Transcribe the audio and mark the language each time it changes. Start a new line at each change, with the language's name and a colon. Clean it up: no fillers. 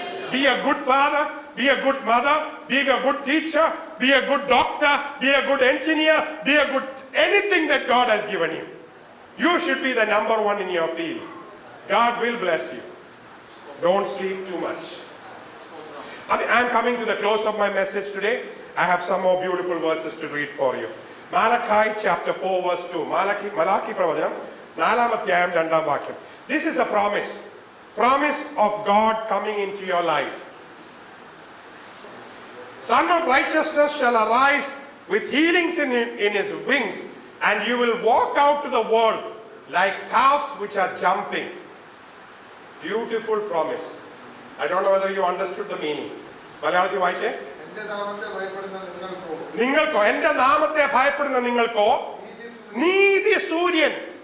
English: Be a good father, be a good mother, be a good teacher, be a good doctor, be a good engineer, be a good anything that God has given you. You should be the number one in your field. God will bless you. Don't sleep too much. I'm coming to the close of my message today. I have some more beautiful verses to read for you. Malachi chapter 4 verse 2.
Malayalam: Malaki പ്രവചനം 4-ാം അധ്യായം 2-ാം വാക്യം.
English: This is a promise of God coming into your life. Son of righteousness shall arise with healings in his wings, and you will walk out to the world like calves which are jumping. Beautiful promise. I don't know whether you understood the meaning.
Malayalam: മലയാളത്തിൽ വായിച്ചേ. എന്റെ നാമത്തെ ഭയപ്പെടുന്ന നിങ്ങൾക്കോ എന്റെ നാമത്തെ ഭയപ്പെടുന്ന നിങ്ങൾക്കോ നീതി സൂര്യൻ.